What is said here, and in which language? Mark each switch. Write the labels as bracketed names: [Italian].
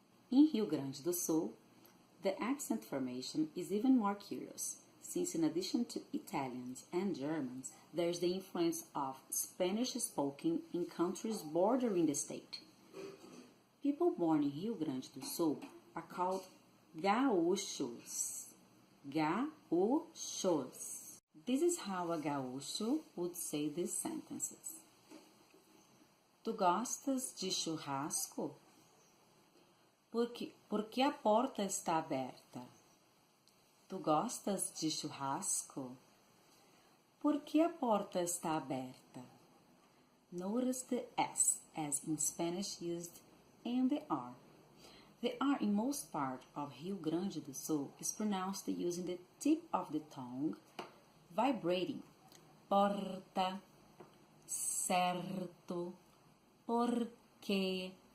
[English] In Rio Grande do Sul, the accent formation is even more curious, since in addition to Italians and Germans, there is the influence of Spanish spoken in countries bordering the state. People born in Rio Grande do Sul are called gaúchos. Gaúchos. This is how a gaúcho would say these sentences. [Portuguese] Tu gostas de churrasco? Porque a porta está aberta? Tu gostas de churrasco? Porque a porta está aberta? [English] Notice the S as in Spanish used and the R. The R in most part of Rio Grande do Sul is pronounced using the tip of the tongue vibrating. [Portuguese] Porta, certo, porque.